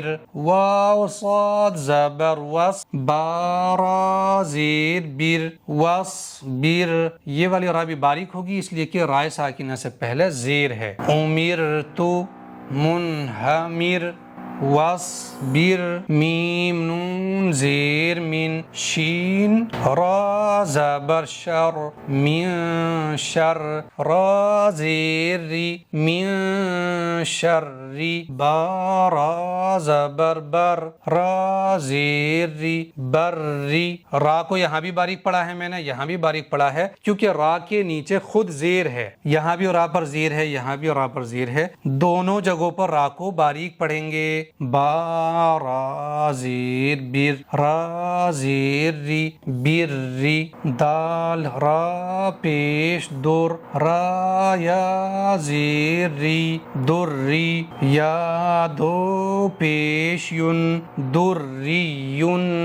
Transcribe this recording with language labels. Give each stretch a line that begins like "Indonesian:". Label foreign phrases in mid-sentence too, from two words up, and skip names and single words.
Urdu: واو صاد زبر وس، بارا زیر بیر، وس بیر۔ یہ والی را بھی باریک ہوگی اس لیے کہ رائے ساکنہ سے پہلے زیر ہے۔ امیر تو، منہمر، وصبر، میم نون زیر من، شین را زبر شر، من شر، را زیر ری، من شر ری، با را زبر بر، را زیر ری، بر ری۔ را کو یہاں بھی باریک پڑھا ہے میں نے، یہاں بھی باریک پڑھا ہے کیونکہ را کے نیچے خود زیر ہے، یہاں بھی را پر زیر ہے، یہاں بھی را پر زیر ہے، دونوں جگہوں پر را کو باریک پڑھیں گے۔ با را زیر بیر، را زیر ری، بیر ری۔ دال را پیش در، را یا زیر ری، در ری۔ یا دو پیش یون، در ری یون۔